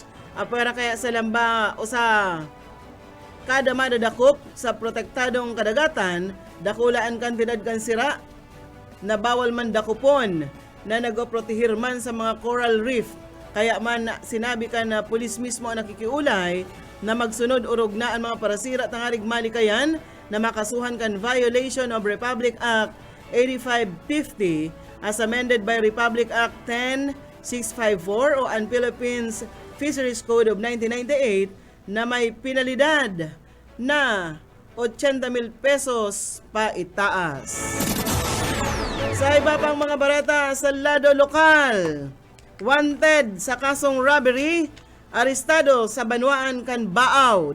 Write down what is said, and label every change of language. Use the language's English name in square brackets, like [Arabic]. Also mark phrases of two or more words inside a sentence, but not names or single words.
[Bikol] Apara kaya sa lamba o sa kada madadakop sa protektadong kadagatan, dakulaan kantidad kan sira na bawal man dakupon na nagoprotehir man sa mga coral reef. Kaya man sinabi ka na pulis mismo ang nakikiulay na magsunod urog na ang mga parasira tangarig malikayan na makasuhan kan [English] violation of [Bikol] Republic Act 8550 [English] as amended by [Bikol] Republic Act 10654 o ang Philippines Fisheries Code of 1998 na may penalidad na 80,000 pesos pa itaas. Sa iba pang mga bareta sa lado lokal, wanted sa kasong robbery, arestado sa Banuan kan Baaw.